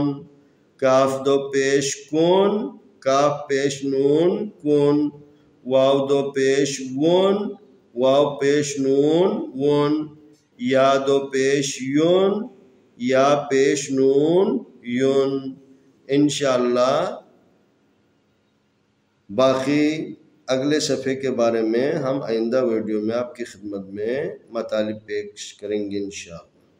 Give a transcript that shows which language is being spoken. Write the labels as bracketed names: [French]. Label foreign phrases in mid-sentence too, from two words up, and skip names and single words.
[Urdu] کاف دو پیش کن. کاف پیش نون کن. واو دو پیش ون. واو پیش نون ون. یا دو پیش یون. یا پیش نون یون. انشاءاللہ باقی اگلے صفحے کے بارے میں ہم آئندہ ویڈیو میں آپ کی خدمت میں مطالب پیش کریں گے انشاءاللہ.